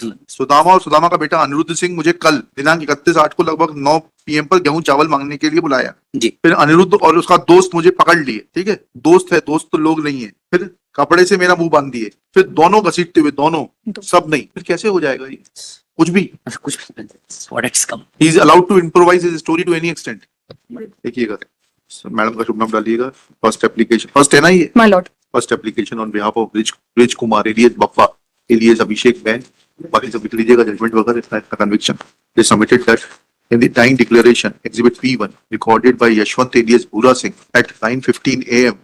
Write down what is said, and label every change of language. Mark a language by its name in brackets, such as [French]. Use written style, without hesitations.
[Hindi] सुदामा और सुदामा का बेटा अनिरुद्ध सिंह मुझे कल दिनांक 31/8 को लगभग 9 PM पर गेहूं चावल मांगने के लिए बुलाया जी। फिर अनिरुद्ध और उसका दोस्त मुझे पकड़ लिए, ठीक है, दोस्त है, दोस्त तो लोग नहीं है। फिर कपड़े से मेरा मुंह बांध दिए, फिर दोनों घसीटते हुए, दोनों, सब नहीं, फिर कैसे हो जाएगा ये? कुछ भी [English] He is allowed to improvise his story to any extent। [Hindi] देखिएगा मैडम का शुभ नाम डालिएगा। फर्स्ट एप्लीकेशन, फर्स्ट है ना ये, [English] My lord. First application on behalf of [Hindi] bridge Kumar alias Bappa alias Abhishek ban, बाकी सब लिख लीजिएगा, जजमेंट वगैरह इसका conviction. [English] They submitted that in the dying declaration, Exhibit P1, recorded by Yashwant alias Bhura Singh at 9:15 a.m.